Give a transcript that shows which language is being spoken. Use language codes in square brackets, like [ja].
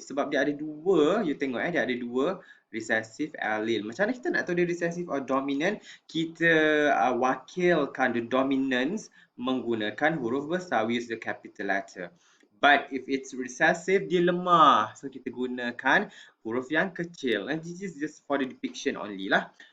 [ms] Sebab dia ada dua, you tengok dia ada dua recessive allele. Macam mana kita nak tahu dia recessive or dominant? Kita wakilkan the dominance menggunakan huruf besar. [en] We use the capital letter. But if it's recessive, [ms] dia lemah. So kita gunakan huruf yang kecil. [en] And this is just for the depiction only lah.